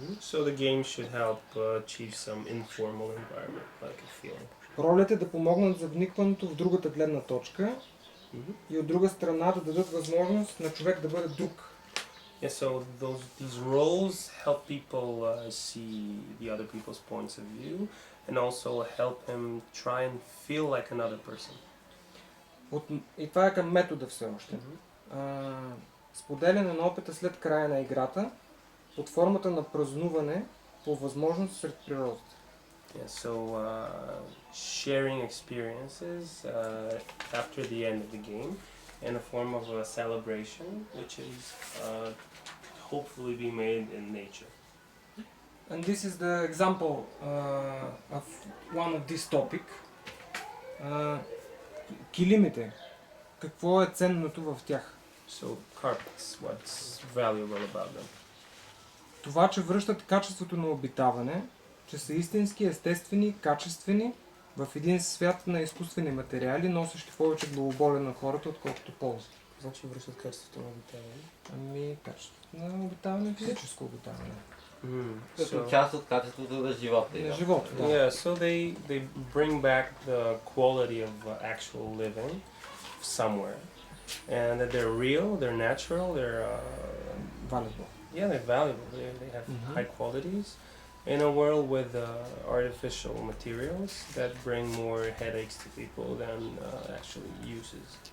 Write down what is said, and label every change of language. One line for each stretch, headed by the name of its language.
English: So the game should help achieve some informal environment, like a feeling.
Bulgarian: Ролите да помогнат за вникването в другата гледна точка и от друга страна да дадат възможност на човек да бъде друг
English: Yeah, so these roles help people see the other people's points of view, and also help him try and feel like another person.
Bulgarian: И това е към метода все още. Споделяне на опита след края на играта под формата на празнуване по възможност сред природата.
English: Yeah, so sharing experiences after the end of the game in a form of a celebration, which is hopefully being made in nature. And this is the example of one of this topic.
Bulgarian: Килимите. Какво е ценното в тях?
English: So carpets, what's valuable about them?
Bulgarian: Това, че връщат качеството на обитаване, че са истински, естествени, качествени, в един свят на изкуствени материали, носещи повече главоболие на хората, отколкото полза. Значи връщат качеството на обитаване? Ами, качеството на обитаване е физическо обитаване. Като част от качеството на живота. На живота, да.
English: Yeah, so they bring back the quality of actual living somewhere, and that they're real, they're natural, they're Valuable. yeah, they're valuable. They have high qualities in a world with artificial materials that bring more headaches to people than actually uses.